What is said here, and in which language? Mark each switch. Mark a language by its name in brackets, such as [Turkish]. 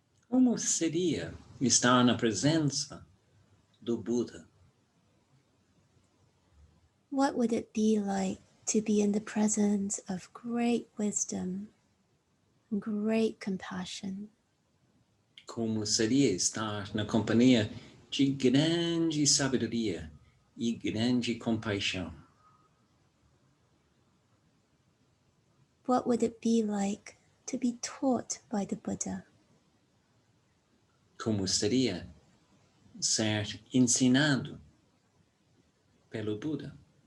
[Portuguese] Como seria estar na presença do Buda? [English] What would it be like to be in the presence of great wisdom, great compassion? [Portuguese] Como seria estar na companhia de grande sabedoria e grande compaixão? [English] What would it be like to be taught by the Buddha? [Portuguese] Como seria ser ensinado pelo Buda?